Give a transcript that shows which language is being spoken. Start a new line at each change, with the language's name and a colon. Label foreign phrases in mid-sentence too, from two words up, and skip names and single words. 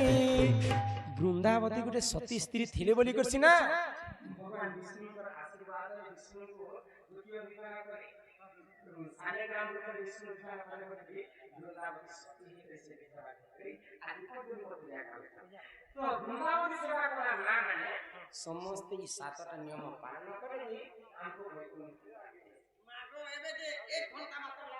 Odia: ବୃନ୍ଦାବତୀ ଗୋଟେ ସତୀ ସ୍ତ୍ରୀ ଥିଲେ ବୋଲି କରିଛି ନା ଭଗବାନ ବିଷ୍ଣୁଙ୍କର ଆଶୀର୍ବାଦ ବିଷ୍ଣୁକୁ ଦ୍ୱିତୀୟ ବିବାହ କରି ସାଲେଗ୍ରାମ ରୂପରେ ବିଷ୍ଣୁ ବିବାହ କଲେ ବୋଲି ବୃନ୍ଦାବତୀ ସତୀ ହେଇଥିଲେ ସେ ବିବାହ କରି ଆଜି ପର୍ଯ୍ୟନ୍ତ ପୂଜା କରାଯାଏ। ତ ବୃନ୍ଦାବତୀ ସେବା କଲା ମା ମାନେ ସମସ୍ତେ
Bangla: এই 7টা নিয়ম পালন করে
Odia: ଆମକୁ ମାଗ ଏବେ ଯେ 1 ଘଣ୍ଟା ମାତ୍ର